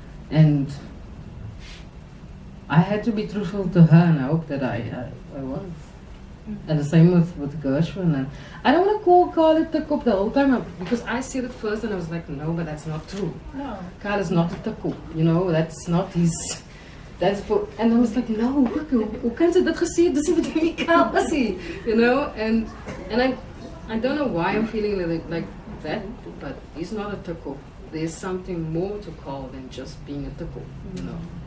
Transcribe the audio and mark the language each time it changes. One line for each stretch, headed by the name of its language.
English: And I had to be truthful to her, and I hope that I was. And the same with Gershwin. And I don't want to call it tikop the whole time, because I said it first and I was like, no, but that's not true. No. Carl is not a tikop, you know, that's not his. That's for, and I was like, no,
Afrikaans: hoe kan ze dat gesê? Dis nie wat jy kan sê, you know.
English: And I don't know why I'm feeling like that, but he's not a tikop. There's something more to Carl than just being a tikop, you know.